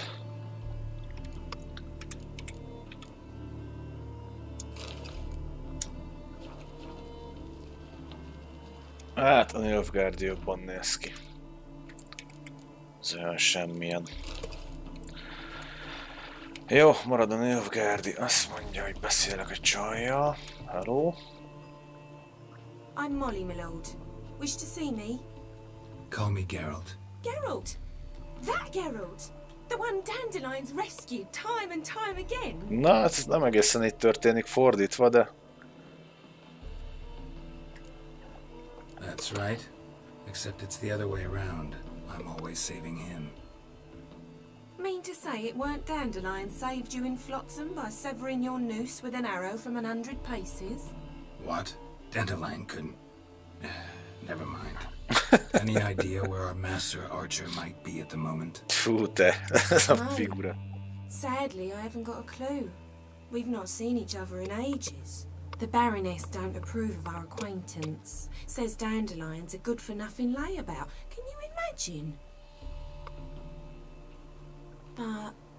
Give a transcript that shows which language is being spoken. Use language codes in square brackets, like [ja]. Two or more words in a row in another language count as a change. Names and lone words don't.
[hu] Hát a Nilfgaardi jobban néz ki. Ez olyan semmilyen. Jó, marad a Nilfgaardi. Azt mondja, hogy beszélek a csajjal. [en] Hello? I'm Molly, my lord. Wish to see me? Call me Geralt. Geralt! That Geralt! The one Dandelions rescued time and time again! [hu] Na, ez nem egészen így történik fordítva, de... [en] That's right. Except it's the other way around. I'm always saving him. Mean to say it weren't Dandelion saved you in Flotsam by severing your noose with an arrow from 100 paces? What? Dandelion couldn't... Never mind. Any idea where our master archer might be at the moment? [hu] Fú, te, esa figura. [en] Sadly, I haven't got a clue. We've not seen each other in ages. The Baroness don't approve of our acquaintance. Says Dandelion's a good-for-nothing layabout. Can you imagine? But...